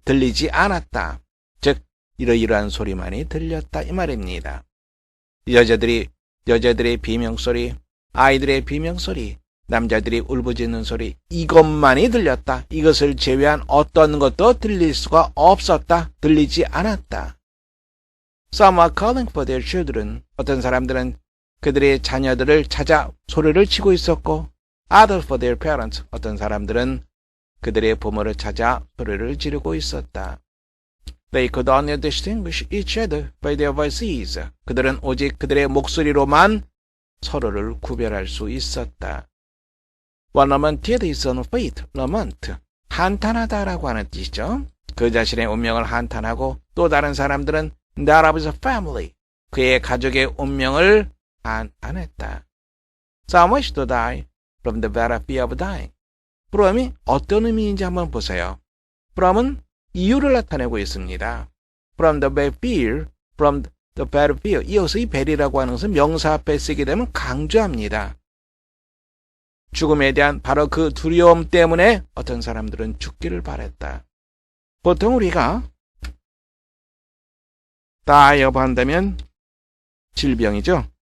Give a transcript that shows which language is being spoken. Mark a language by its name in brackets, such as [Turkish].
[Korean] 들리지 않았다. 즉 이러이러한 소리만이 들렸다 이 말입니다. 여자들의 비명소리, 아이들의 비명소리, 남자들이 울부짖는 소리, 이것만이 들렸다. 이것을 제외한 어떤 것도 들릴 수가 없었다. 들리지 않았다. [English] Some are calling for their children. [Korean] 어떤 사람들은 그들의 자녀들을 찾아 소리를 치고 있었고, [English] others for their parents. [Korean] 어떤 사람들은 그들의 부모를 찾아 소리를 지르고 있었다. [English] They could only distinguish each other by their voices. [Korean] 그들은 오직 그들의 목소리로만 서로를 구별할 수 있었다. [English] One lamented his own fate. lament. [Korean] 한탄하다라고 하는 뜻이죠. 그 자신의 운명을 한탄하고 또 다른 사람들은 [English] that of his family. [Korean] 그의 가족의 운명을 한탄했다. [English] Some wish to die from the very fear of dying. [Korean] from이 어떤 의미인지 한번 보세요. from은 이유를 나타내고 있습니다. [English] From the very fear, from the very fear. [Korean] 이어서 이 very라고 하는 것은 명사 앞에 쓰게 되면 강조합니다. 죽음에 대한 바로 그 두려움 때문에 어떤 사람들은 죽기를 바랬다. 보통 우리가 die 한다면 질병이죠.